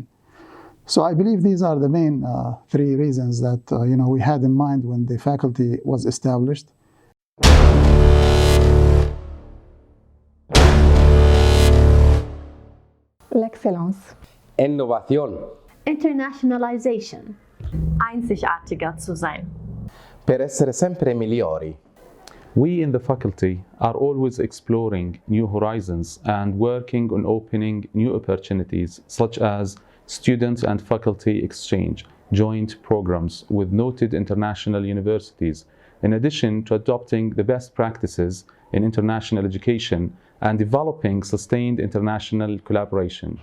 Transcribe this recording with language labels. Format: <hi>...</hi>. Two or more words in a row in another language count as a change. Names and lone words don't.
<en>So I believe these are the main three reasons that we had in mind when the faculty was established.</en> <fr>L'excellence.</fr> <es>Innovación.</es> <en>Internationalization.</en> <de>Einzigartiger zu sein.</de> <it>Per essere sempre migliori.</it> <en>We in the faculty are always exploring new horizons and working on opening new opportunities, such as student and faculty exchange, joint programs with noted international universities, in addition to adopting the best practices in international education and developing sustained international collaboration.</en>